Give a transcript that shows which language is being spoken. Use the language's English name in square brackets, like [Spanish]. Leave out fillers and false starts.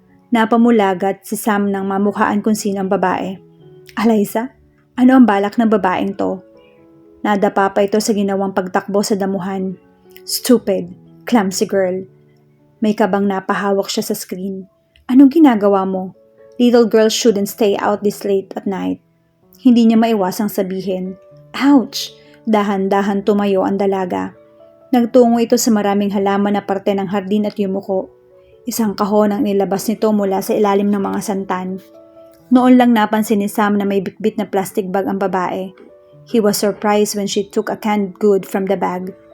[Filipino] Napamulagat si Sam nang mamukhaan kung sino ang babae. Alaysa? Ano ang balak ng babaeng to? Nadapa pa ito sa ginawang pagtakbo sa damuhan. [English] Stupid, clumsy girl. [Filipino] May kabang napahawak siya sa screen. Anong ginagawa mo? [English] Little girls shouldn't stay out this late at night. [Filipino] Hindi niya maiwasang sabihin. Ouch! Dahan-dahan tumayo ang dalaga. Nagtungo ito sa maraming halaman na parte ng hardin at yumuko. Isang kahon ang nilabas nito mula sa ilalim ng mga santan. Noon lang napansin ni Sam na may bitbit na plastic bag ang babae. [English] He was surprised when she took a canned good from the bag.